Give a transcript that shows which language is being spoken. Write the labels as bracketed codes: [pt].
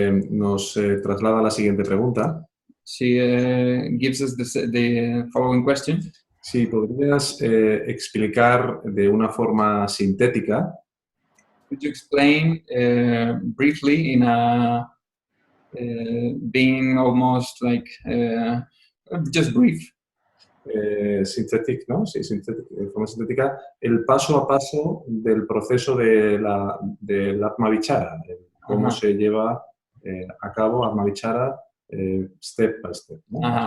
[es] Nos traslada la siguiente pregunta. [en] She gives us the following question. [es] Si podrías explicar de una forma sintética. [en] Could you explain briefly in a being almost like just brief? Synthetic, [es] ¿no? Sí, de forma sintética, el paso a paso del proceso del Atma-vichara, cómo se lleva a cabo Atma-vichara [en] step by step, [es] ¿no?